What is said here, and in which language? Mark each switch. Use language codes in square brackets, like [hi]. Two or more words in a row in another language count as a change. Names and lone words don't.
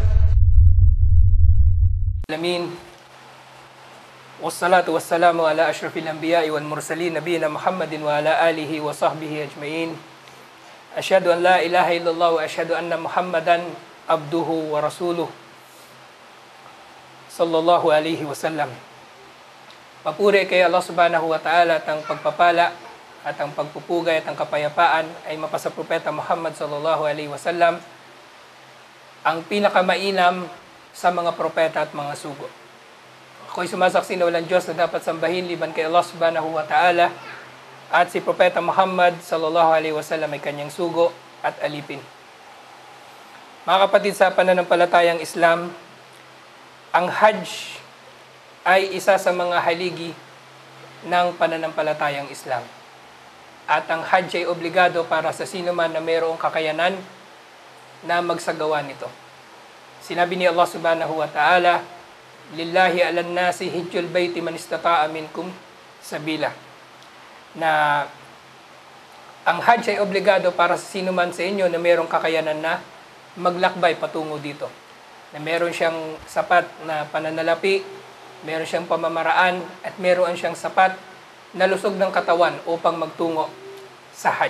[ar] والصلاة والسلام على أشرف الأنبياء والمرسلين نبينا محمد وعلى آله وصحبه أجمعين. أشهد أن لا إله إلا الله وأشهد أن محمدا عبده ورسوله صلى الله عليه وسلم. [tl] Papuri kay Allah [ar] سبحانه وتعالى [tl] at ang pagpapala at ang pagpupugay at ang kapayapaan ay mapasa Propeta Muhammad [ar] صلى الله عليه وسلم, [tl] ang pinakamainam sa mga propeta at mga sugo. Ako'y sumasaksi na walang Diyos na dapat sambahin liban kay Allah [ar] سبحانه وتعالى [tl] at si Propeta Muhammad [ar] صلى الله عليه وسلم [tl] ay kanyang sugo at alipin. Mga kapatid sa pananampalatayang Islam, ang Hajj ay isa sa mga haligi ng pananampalatayang Islam. At ang Hajj ay obligado para sa sino man na mayroong kakayanan na magsagawa nito. Sinabi ni Allah [ar] سبحانه وتعالى, لله على الناس حج البيت من استطاع منكم سبيلا. [tl] Na ang Hajj ay obligado para sa sino man sa inyo na mayroong kakayanan na maglakbay patungo dito. Na mayroon siyang sapat na pananalapi, meron siyang pamamaraan, at meron siyang sapat na lusog ng katawan upang magtungo sa Hajj.